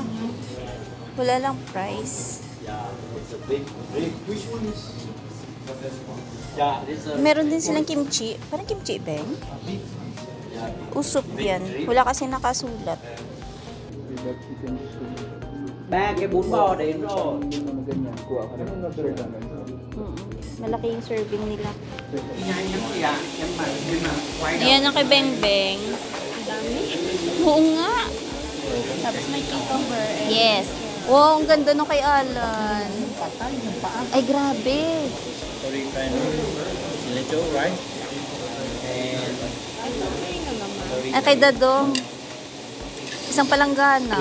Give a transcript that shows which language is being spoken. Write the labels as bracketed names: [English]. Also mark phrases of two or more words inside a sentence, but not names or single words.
[Filipino] Wala lang price. Meron din silang kimchi. Parang kimchi, beng? Usop yan. Wala kasi nakasulat. [Vietnamese] Ba cái bún bò đến rồi. [Filipino] Malaki yung serving nila. [Vietnamese] Nhanh lắm kìa. Nhưng mà quay [Filipino] Ayan ang kay Beng Beng. Ang dami. Oo nga. Tapos may cucumber. Yes. Wow, ang ganda nung kay Alan. patay yung paa. Ay, grabe. [English] Cilantro, right? And [Filipino] Ay, kay Dadong. Isang palanggana.